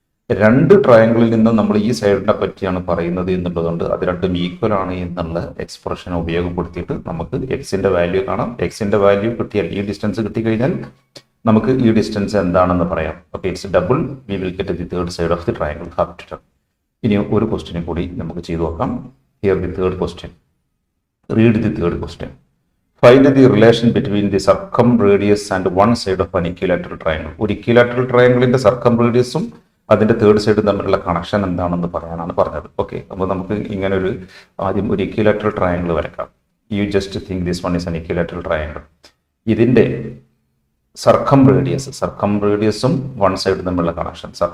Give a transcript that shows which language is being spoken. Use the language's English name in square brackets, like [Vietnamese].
[Malayalam] രണ്ട് ട്രയാങ്കിളിൽ നിന്ന് നമ്മൾ ഈ സൈഡിനെ പറ്റിയാണ് പറയുന്നത് എന്നുള്ളതുകൊണ്ട് അത് രണ്ടും ഈക്വൽ ആണ് എന്നുള്ള എക്സ്പ്രഷൻ ഉപയോഗപ്പെടുത്തിയിട്ട് നമുക്ക് എക്സിന്റെ വാല്യൂ കാണാം. എക്സിന്റെ വാല്യൂ കിട്ടിയാൽ, ഈ ഡിസ്റ്റൻസ് കിട്ടിക്കഴിഞ്ഞാൽ നമുക്ക് ഈ ഡിസ്റ്റൻസ് എന്താണെന്ന് പറയാം. Okay, [English] It's double. We will get the third side of the triangle half. [Malayalam] ഇനി ഒരു ക്വസ്റ്റ്യനും കൂടി നമുക്ക് ചെയ്തു നോക്കാം. [English] Here the third question. Read the third question. Find the relation between the circumradius and one side of an equilateral triangle. [Malayalam] ഒരു equilateral ട്രയാങ്കിളിന്റെ സർക്കംറേഡിയസും അതിന്റെ തേർഡ് സൈഡും തമ്മിലുള്ള കണക്ഷൻ എന്താണെന്ന് പറയാനാണ് പറഞ്ഞത്. ഓക്കെ, അപ്പോൾ നമുക്ക് ഇങ്ങനെ ഒരു ആദ്യം ഒരു ഇക്വിലാറ്ററൽ ട്രയാങ്കിൾ വരക്കാം. [English] You just think this one is an equilateral triangle. [Malayalam] ഇതിന്റെ സർക്കംറേഡിയസും വൺ സൈഡും തമ്മിലുള്ള കണക്ഷൻ.